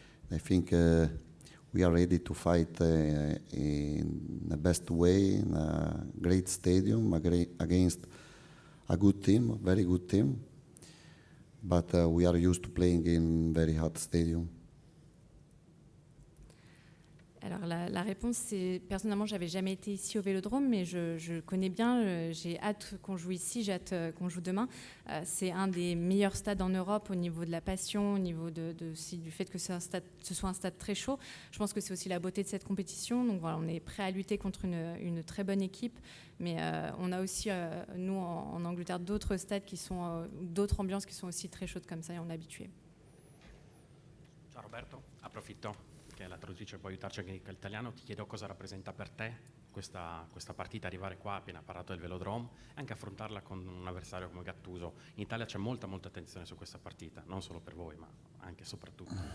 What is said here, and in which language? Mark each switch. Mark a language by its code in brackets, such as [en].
[en] I think we are ready to fight in the best way in a great stadium against a good team, a very good team. But we are used to playing in very hot stadium. [fr] Alors la réponse, c'est personnellement, j'avais jamais été ici au Velodrome, mais je connais bien. J'ai hâte qu'on joue ici, j'ai hâte qu'on joue demain. C'est un des meilleurs stades en Europe au niveau de la passion, au niveau du fait que ce soit un stade très chaud. Je pense que c'est aussi la beauté de cette compétition. Donc voilà, on est prêt à lutter contre une très bonne équipe, mais on a aussi nous en Angleterre d'autres stades qui sont d'autres ambiances qui sont aussi très chaudes comme ça et on est habitué. [it] Ciao Roberto, approfitto che la traduttrice può aiutarci anche in italiano, ti chiedo cosa rappresenta per te questa partita, arrivare qua, appena parlato del Velodrome, e anche affrontarla con un avversario come Gattuso. In Italia c'è molta attenzione su questa partita, non solo per voi, ma anche e soprattutto.